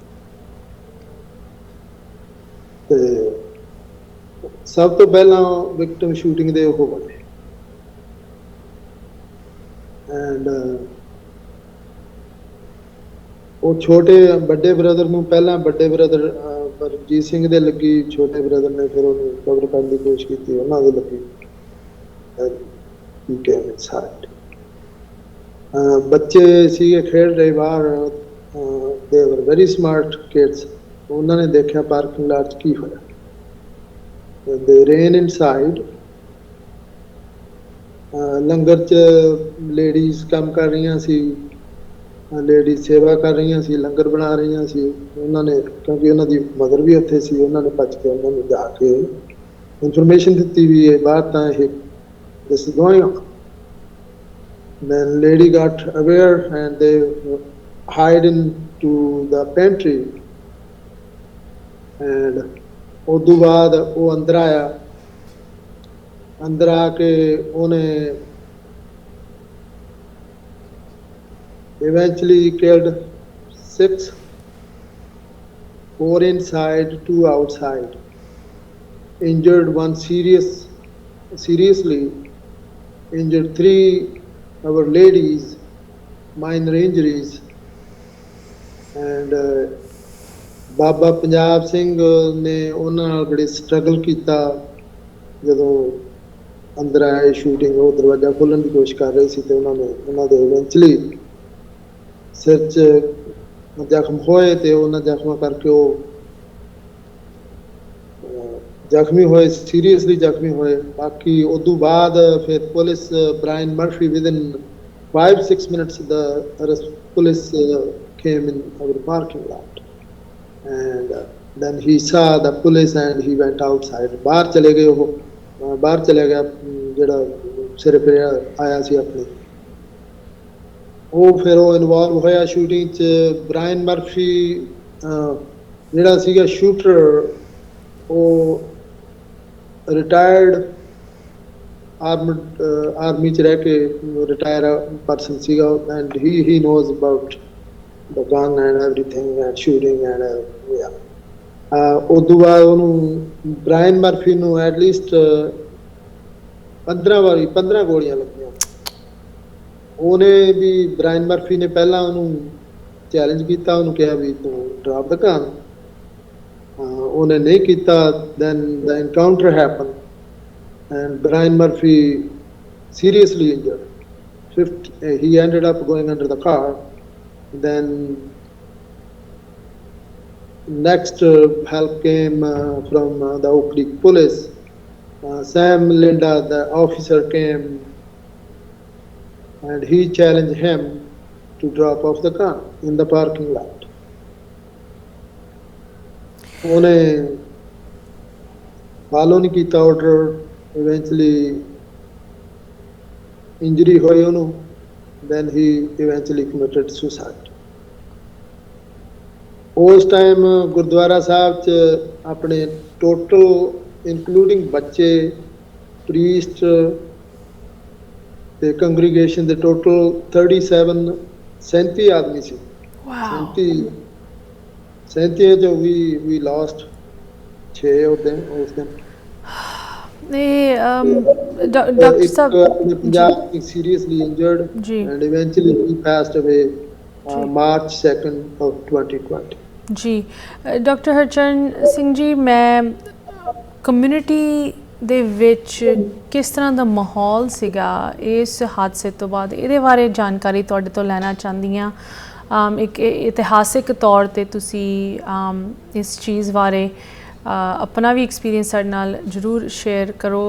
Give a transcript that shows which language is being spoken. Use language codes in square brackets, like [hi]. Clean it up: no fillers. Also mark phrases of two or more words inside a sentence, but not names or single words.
[pa] ਤੇ ਸਭ ਤੋਂ ਪਹਿਲਾਂ [en] victim shooting [pa] ਦੇ ਉਹ ਬਣੇ ਐਂਡ ਉਹ ਵੱਡੇ ਬ੍ਰਦਰ ਨੂੰ ਪਹਿਲਾਂ ਵੱਡੇ ਬ੍ਰਦਰ ਰਣਜੀਤ ਸਿੰਘ ਦੇ ਲੱਗੀ, ਛੋਟੇ ਬ੍ਰਦਰ ਨੇ ਫਿਰ ਉਹਨੂੰ ਕਵਰ ਕਰਨ ਦੀ ਕੋਸ਼ਿਸ਼ ਕੀਤੀ, ਉਹਨਾਂ ਦੇ ਲੱਗੀ। ਬੱਚੇ ਸੀਗੇ ਖੇਡ ਰਹੇ ਬਾਹਰ, [en] they were very smart kids. [pa] ਉਹਨਾਂ ਨੇ ਦੇਖਿਆ [en] parking lot [pa] 'ਚ ਕੀ ਹੋਇਆ। [en] They ran inside. [pa] ਲੰਗਰ 'ਚ ਲੇਡੀਜ਼ ਕੰਮ ਕਰ ਰਹੀਆਂ ਸੀ, ਲੇਡੀਜ਼ ਸੇਵਾ ਕਰ ਰਹੀਆਂ ਸੀ, ਲੰਗਰ ਬਣਾ ਰਹੀਆਂ ਸੀ। ਉਹਨਾਂ ਨੇ, ਕਿਉਂਕਿ ਉਹਨਾਂ ਦੀ ਮਦਰ ਵੀ ਉੱਥੇ ਸੀ, ਉਹਨਾਂ ਨੇ ਭੱਜ ਕੇ ਉਹਨਾਂ ਨੂੰ ਜਾ ਕੇ ਇਨਫੋਰਮੇਸ਼ਨ ਦਿੱਤੀ ਵੀ ਇਹ ਬਾਹਰ ਤਾਂ ਇਹ [en] this is going on. Then lady got aware and they hide into the pantry and [pa] ਉਦੋਂ ਬਾਅਦ ਉਹ ਅੰਦਰ ਆਇਆ। ਅੰਦਰ ਆ ਕੇ ਉਹਨੇ [en] eventually killed 6, 4 inside, 2 outside, injured 1 seriously, injured 3 our ladies, minor injuries, and [pa] ਬਾਬਾ ਪੰਜਾਬ ਸਿੰਘ ਨੇ ਉਹਨਾਂ ਨਾਲ ਬੜੇ ਸਟਰਗਲ ਕੀਤਾ। ਜਦੋਂ ਅੰਦਰ ਆਏ ਸ਼ੂਟਿੰਗ, ਉਹ ਦਰਵਾਜ਼ਾ ਖੋਲ੍ਹਣ ਦੀ ਕੋਸ਼ਿਸ਼ ਕਰ ਰਹੇ ਸੀ ਤੇ ਉਹਨਾਂ ਦੇ ਇਵੈਂਚੁਅਲੀ ਸਿਰ 'ਚ ਜ਼ਖਮ ਹੋਏ ਤੇ ਉਹਨਾਂ ਜ਼ਖਮਾਂ ਕਰਕੇ ਉਹ ਜ਼ਖਮੀ ਹੋਏ, ਸੀਰੀਅਸਲੀ ਜ਼ਖਮੀ ਹੋਏ। ਬਾਕੀ ਉਦੋਂ ਬਾਅਦ ਫਿਰ ਪੁਲਿਸ ਬ੍ਰਾਇਨ ਮਰਫੀ [en] ਵਿਦਿਨ 5-6 minutes the police came in our parking lot. And then he saw the police and he went outside. [pa] ਬਾਹਰ ਚਲੇ ਗਏ, ਉਹ ਬਾਹਰ ਚਲੇ ਗਿਆ ਜਿਹੜਾ ਸਿਰ ਫਿਰ ਆਇਆ ਸੀ ਆਪਣੇ। ਉਹ ਫਿਰ ਉਹ ਇਨਵੋਲਵ ਹੋਇਆ ਸ਼ੂਟਿੰਗ 'ਚ। ਬ੍ਰਾਇਨ ਮਰਫੀ ਜਿਹੜਾ ਸੀਗਾ ਸ਼ੂਟਰ, ਉਹ ਰਿਟਾਇਰਡ ਆਰਮੀ 'ਚ ਰਹਿ ਕੇ [en] retire person [pa] ਸੀਗਾ [en] ਐਂਡ he knows about the gun and everything and shooting and [pa] ਉਦੋਂ ਬਾਅਦ ਉਹਨੂੰ ਬ੍ਰਾਇਨ ਮਰਫੀ ਨੂੰ ਐਟਲੀਸਟ 15 ਗੋਲੀਆਂ ਲੱਗੀਆਂ। ਉਹਨੇ ਵੀ, ਬ੍ਰਾਇਨ ਮਰਫੀ ਨੇ ਪਹਿਲਾਂ ਉਹਨੂੰ ਚੈਲੰਜ ਕੀਤਾ, ਉਹਨੂੰ ਕਿਹਾ ਵੀ ਤੂੰ [en] drop the gun. [pa] ਉਹਨੇ ਨਹੀਂ ਕੀਤਾ। [en] then the encounter happened and Brian Murphy seriously injured. He ended up going under the car. Then next help came from the Oak Creek police. Sam Linda, the officer, came and he challenged him to drop off the gun in the parking lot. [pa] ਉਹਨੇ ਫਾਲੋ ਨਹੀਂ ਕੀਤਾ ਆਰਡਰ, ਇਵੈਂਚੁਅਲੀ ਇੰਜਰੀ ਹੋਈ ਉਹਨੂੰ, [en] then he eventually committed suicide. [pa] ਉਸ ਟਾਈਮ ਗੁਰਦੁਆਰਾ ਸਾਹਿਬ 'ਚ ਆਪਣੇ [en] total including [pa] ਬੱਚੇ, ਪ੍ਰੀਸਟ ਤੇ ਕੰਗਰੀਗੇਸ਼ਨ ਦੇ ਟੋਟਲ 37 ਆਦਮੀ ਸੀ। ਵਾਓ 37 ਚੋਂ ਵੀ ਲਾਸਟ 6 ਉਸ ਦਿਨ। ਇਹ ਡਾਕਟਰ ਸਾਹਿਬ [en] ਪੰਜਾਬ seriously injured [pa] ਜੀ [en] and eventually he passed away March 2nd of 2020. [pa] ਜੀ ਡਾਕਟਰ ਹਰਚਰਨ ਸਿੰਘ ਜੀ, ਮੈਂ ਕਮਿਊਨਿਟੀ ਦੇ ਵਿੱਚ ਕਿਸ ਤਰ੍ਹਾਂ ਦਾ ਮਾਹੌਲ ਸੀਗਾ ਇਸ ਹਾਦਸੇ ਤੋਂ ਬਾਅਦ, ਇਹਦੇ ਬਾਰੇ ਜਾਣਕਾਰੀ ਤੁਹਾਡੇ ਤੋਂ ਲੈਣਾ ਚਾਹੁੰਦੀ ਹਾਂ। ਇੱਕ ਇਤਿਹਾਸਿਕ ਤੌਰ 'ਤੇ ਤੁਸੀਂ ਇਸ ਚੀਜ਼ ਬਾਰੇ ਆਪਣਾ ਵੀ ਐਕਸਪੀਰੀਅੰਸ ਸਾਡੇ ਨਾਲ ਜ਼ਰੂਰ ਸ਼ੇਅਰ ਕਰੋ।